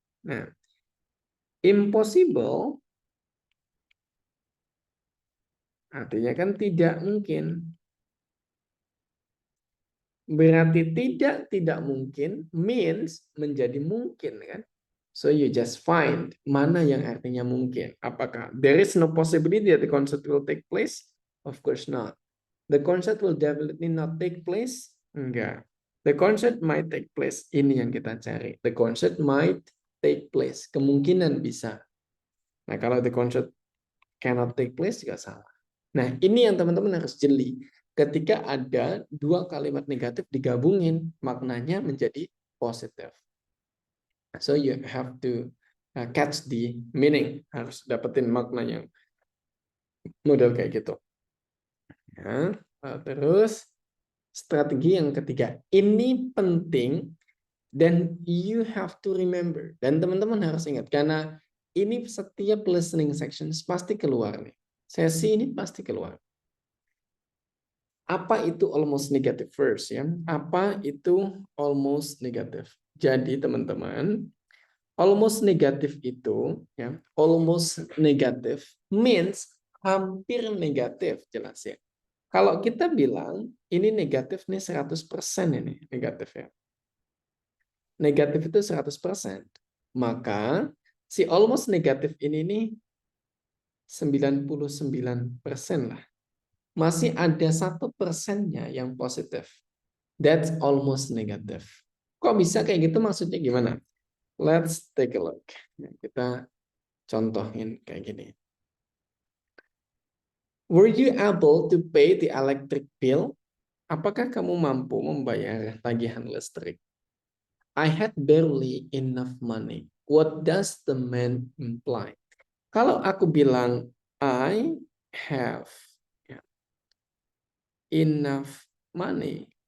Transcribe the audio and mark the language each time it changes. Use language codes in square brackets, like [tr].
[id] Nah, impossible artinya kan tidak mungkin. Berarti tidak mungkin means menjadi mungkin kan. [en] So you just find [id] mana yang artinya mungkin. [en] Apakah there is no possibility that the concert will take place? Of course not. The concert will definitely not take place? Enggak. The concert might take place. [id] Ini yang kita cari. [en] The concert might take place. [id] Kemungkinan bisa. Nah, kalau [en] the concert cannot take place [id] juga salah. Nah, ini yang teman-teman harus jeli. Ketika ada dua kalimat negatif digabungin, maknanya menjadi positif. [en] So you have to catch the meaning. [id] Harus dapetin maknanya. Model kayak gitu. Ya, terus strategi yang ketiga. Ini penting dan [en] you have to remember. [id] Dan teman-teman harus ingat. Karena ini setiap listening sections pasti keluar nih. Sesi ini pasti keluar. Apa itu almost negative verse ya? Apa itu almost negative? Jadi teman-teman, almost negative itu ya, almost negative means hampir negatif, jelas ya. Kalau kita bilang ini negatif nih 100% ini negatif ya. Negatif itu 100%. Maka si almost negatif ini nih 99% lah. Masih ada 1%-nya yang positif. [en] That's almost negative. [id] Kok bisa kayak gitu? Maksudnya gimana? [en] Let's take a look. [id] Kita contohin kayak gini. [en] Were you able to pay the electric bill? [id] Apakah kamu mampu membayar tagihan listrik? [en] I had barely enough money. What does the man imply? [id] Kalau aku bilang [en] I have enough money.